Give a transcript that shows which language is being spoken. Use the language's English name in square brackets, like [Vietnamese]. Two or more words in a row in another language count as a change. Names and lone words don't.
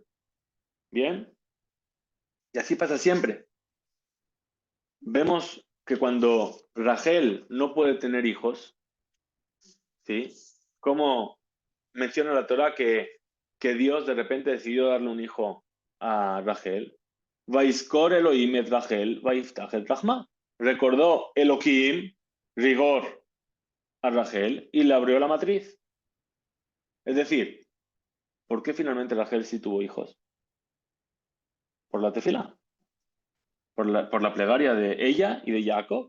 [Spanish] ¿Bien? Y así pasa siempre. Vemos que cuando Rachel no puede tener hijos, ¿sí? Como menciona la Torah que Dios de repente decidió darle un hijo a Rachel. [Hebrew] ויזכור אלוהים את רחל, ויפתח את רחמה. [Spanish] Recordó Elohim, rigor, a Rachel y le abrió la matriz. Es decir, ¿por qué finalmente Rachel sí tuvo hijos? Por la tefila. Por la plegaria de ella y de Jacob.